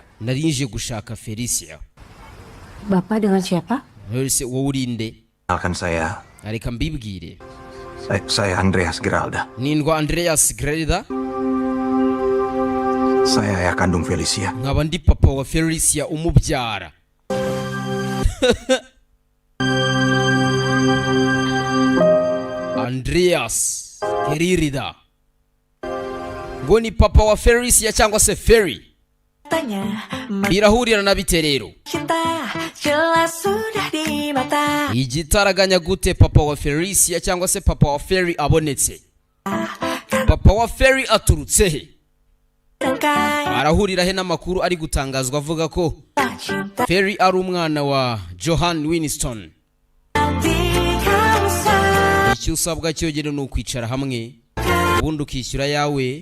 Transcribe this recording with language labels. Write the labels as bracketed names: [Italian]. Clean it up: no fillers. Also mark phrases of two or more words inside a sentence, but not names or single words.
[Kinyarwanda] Narinje gushaka Felicia. [Indonesian] Bapak dengan siapa? [Kinyarwanda] Ese wowe urinde? [Indonesian] Kenalkan saya [Kinyarwanda] Areka mbibwire. [Indonesian] saya Andreas Geralda. [Kinyarwanda] Nindwa Andreas Geralda. [Indonesian] Saya ayah kandung Felicia. [Kinyarwanda] Nkaba ndi papa wa Felicia umubyara. Andreas Geralda. Ngo ni papa wa Felicia cyangwa se Ferry. Birahurira na bite rero? [Indonesian] Cinta jelas sudah di mata. [Kinyarwanda] Igitaraganya gute papa wa Felicia cyangwa se papa wa Ferry abonetse? Papa wa Ferry aturutse he? Arahurira he n'amakuru ari gutangazwa avuga ko [Indonesian] Cinta [Kinyarwanda] Ferry ari umwana wa Johan Winston. Icyo usabwa cyogere ni ukwicara hamwe ubundi ukishyura yawe.